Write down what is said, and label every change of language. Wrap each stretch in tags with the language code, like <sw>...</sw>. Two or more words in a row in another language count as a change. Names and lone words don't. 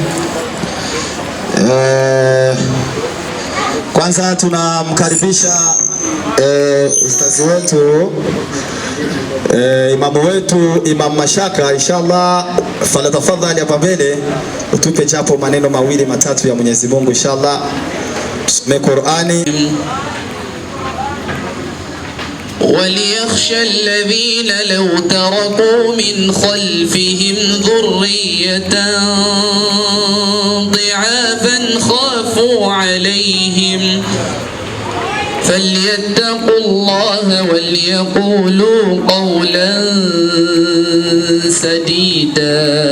<sw>Kwanza tunamkaribisha ustazi wetu, imamu wetu, Imam Mashaka. Inshallah falatafadhali hapa mbele utupe japo maneno mawili matatu ya Mwenyezi Mungu. Inshallah tusome Qur'ani.</sw> <ar>وليخشى الذين لو تركوا من خلفهم ذرية ضعافا خافوا عليهم فليتقوا الله وليقولوا قولا سديدا.</ar>